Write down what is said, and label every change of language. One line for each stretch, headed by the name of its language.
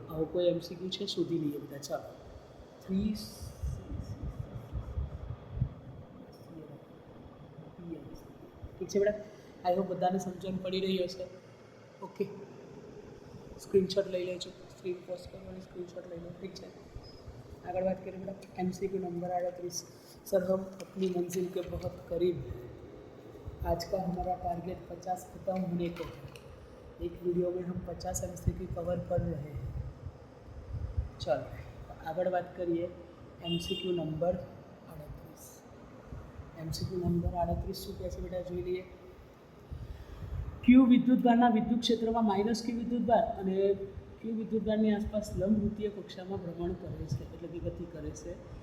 Gujarati: આવો કોઈ MCQ છે? શોધી લઈએ બધા. ચાલો, 3 ઠીક છે બેટા?
English: I hope
Gujarati: બધાને સમજણ પડી રહી હશે. ઓકે, સ્ક્રીનશોટ લઈ લેજો. સ્ક્રીન પોસ્ટ કરવાની, સ્ક્રીનશોટ લઈ લો. ઠીક છે? આગળ વાત કરીએ बेटा.
Hindi: MCQ number 38. सर हम अपनी मंजिल के बहुत करीब हैं. आज का हमारा टारगेट 50 खत्म होने को है. एक वीडियो में हम 50 MCQ कवर कर रहे हैं. चलो
Gujarati: આગળ વાત કરીએ. MCQ number 38. MCQ નંબર 38 શું કહે છે બેટા? જોઈ લઈએ. ક્યુ વિદ્યુતભારના વિદ્યુત ક્ષેત્રમાં માઇનસ ક્યુ વિદ્યુતભાર અને ક્યુ વિદ્યુતભારની આસપાસ લંબવૃત્તીય કક્ષામાં ભ્રમણ કરે છે, એટલે કે ગતિ કરે છે.